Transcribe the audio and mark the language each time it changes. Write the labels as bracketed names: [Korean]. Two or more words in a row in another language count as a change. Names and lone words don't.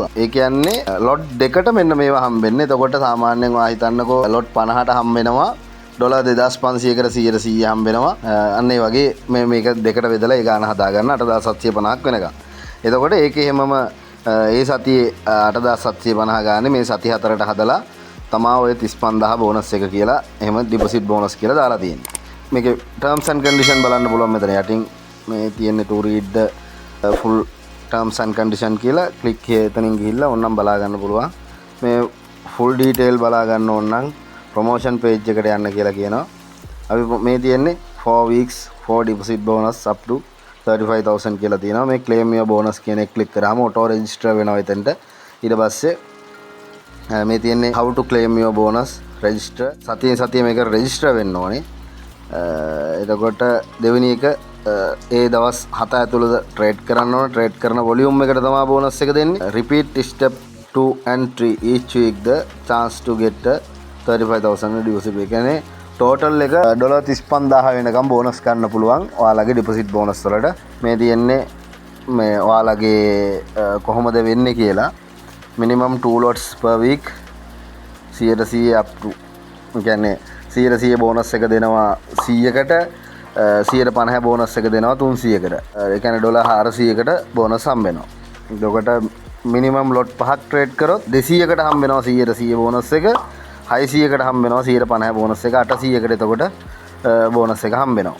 [Sinhala] ඒ කියන්නේ ලොට් දෙකට මෙන්න මේවා හම්බෙන්නේ. එතකොට සාමාන්‍යයෙන් ඔයා හිතන්නකෝ ලොට් 50ට හම්බ වෙනවා ඩොලර් 2500කට 100% හම්බ වෙනවා. අන්න ඒ වගේ මේක දෙකට බෙදලා ඒ ගාන හදා ගන්න 8750ක් වෙනකම්. එතකොට ඒකේ හැමම ඒ සතියේ 8750 ගානේ මේ සති හතරට හදලා තමා ඔය 35000 බෝනස් එක කියලා එහෙම [English] deposit bonus [Sinhala] කියලා දාලා තියෙන්නේ. මේකේ [English] terms and condition [Sinhala] බලන්න පුළුවන් මෙතන යටින් මේ තියෙන්නේ [English] to read the full terms and condition [Sinhala] කියලා ක්ලික් එතනින් ගිහිල්ලා ඕනනම් බලා ගන්න පුළුවන්. මේ [English] full detail [Sinhala] බලා ගන්න ඕන නම් [English] promotion page [Sinhala] එකට යන්න කියලා කියනවා. අපි මේ තියෙන්නේ [English] 4 weeks 4 deposit bonus up to 35000 [Sinhala] කියලා තියෙනවා. මේ [English] claim your bonus [Sinhala] කියන එක ක්ලික් කරාම [English] auto register [Sinhala] වෙනවා එතනට. ඊට පස්සේ මේ තියෙන්නේ [English] how to claim your bonus register [Sinhala] සතිය මේක register වෙන්න ඕනේ. එතකොට දෙවෙනි එක ඒ දවස් 7 ඇතුළත ට්‍රේඩ් කරන්න ඕන. ට්‍රේඩ් කරන වොලියුම් එකට තමයි බෝනස් එක දෙන්නේ. [English] repeat step 2 and 3 each week the chance to get 35000 deposit. [Sinhala] ඒ කියන්නේ ටෝටල් එක ඩොලර් 35000 වෙනකම් බෝනස් ගන්න පුළුවන් ඔයාලගේ [English] deposit bonus [Sinhala] වලට. මේ තියෙන්නේ මේ ඔයාලගේ කොහොමද වෙන්නේ කියලා [English] minimum 2 lots per week 100% up to [Sinhala] කියන්නේ 100% බෝනස් එක දෙනවා 100කට 150 බෝනස් එක දෙනවා 300කට. ඒ කියන්නේ ඩොලර් 400කට බෝනස් හම්බ වෙනවා. එතකොට [English] minimum lot [Sinhala] 5ක් ට්‍රේඩ් කරොත් 200කට හම්බ වෙනවා 100% බෝනස් එක. 600කට හම්බ වෙනවා 150 බෝනස් එක. 800කට එතකොට බෝනස් එක හම්බ වෙනවා.